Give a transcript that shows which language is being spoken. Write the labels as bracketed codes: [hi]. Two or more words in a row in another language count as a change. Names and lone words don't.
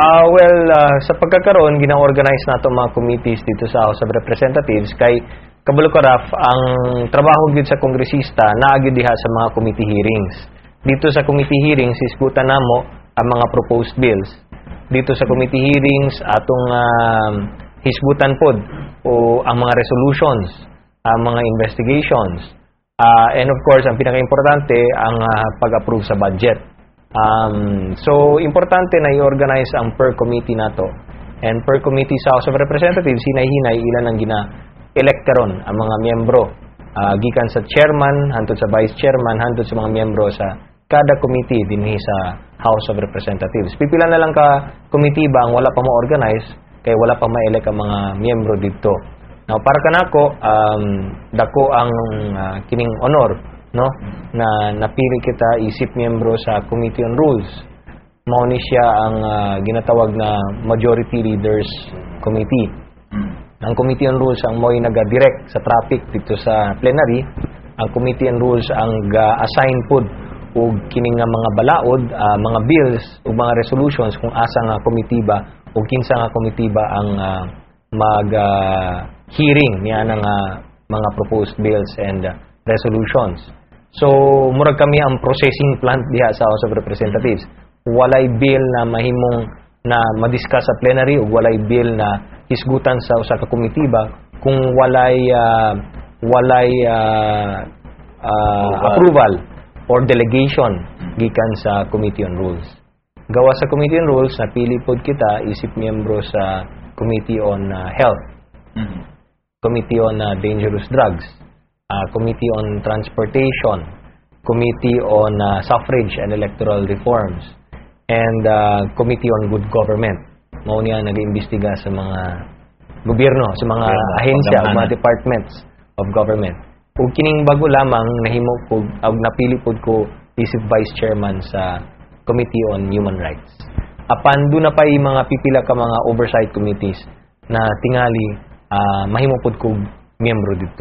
[ceb] Sa pagkakaroon, gina-organize nato mga committees dito sa House of Representatives kay kabalo ka Raf, ang trabaho gid sa kongresista naagid diha sa mga [en] committee hearings. [ceb] Dito sa [en] committee hearings, [ceb] isgutan namo ang mga [en] proposed bills. [ceb] Dito sa [en] committee hearings, [ceb] atong hisgutan pod o ang mga resolutions, ang mga investigations. And of course, ang pinaka-importante ang pag-approve sa budget. So, importante na i-organize ang [en] per committee [ceb] nato. [en] And per committee sa House of Representatives, [ceb] hinay-hinay ilan ang gina-elect karon ang mga miyembro. Gikan sa chairman, hantod sa [en] vice chairman, [ceb] hantod sa mga miyembro sa kada committee dinhi sa House of Representatives. Pipila na lang ka committee ba ang wala pa mo-organize, kaya wala pa ma-elect ang mga miyembro dito. Now, para kanako dako ang kining honor no na napili kita isip miyembro sa Committee on Rules. Mao ni siya ang ginatawag na Majority Leaders Committee. Ang Committee on Rules ang mo'y naga-direct sa traffic dito sa plenary. Ang Committee on Rules ang ga-assign pod og kining nga mga balaod, mga bills ug mga resolutions kung asa nga komitiba o kinsa nga komitiba ang mag hearing niya ng mga [en] proposed bills and resolutions. [ceb] So murag kami ang [en] processing plant [ceb] diha sa House of Representatives. Walay bill na mahimong na madiscuss sa plenary ug walay bill na hisgutan sa usa ka komitiba kung walay [en] approval or delegation [ceb] gikan sa Committee on Rules. Gawa sa Committee on Rules, napili pod kita isip miyembro sa Committee on Health, Committee on Dangerous Drugs, Committee on Transportation, Committee on Suffrage and Electoral Reforms, and Committee on Good Government. Mao niya nag-iimbestiga sa mga gobyerno, sa mga ahensya, mga [en] departments of government. [ceb] Ug kining bago lamang nahimo ko napili pod ko isip [en] Vice Chairman [ceb] sa Committee on Human Rights. Apan do na pay mga pipila ka mga [en] oversight committees [ceb] na tingali mahimo pod ko miyembro dito.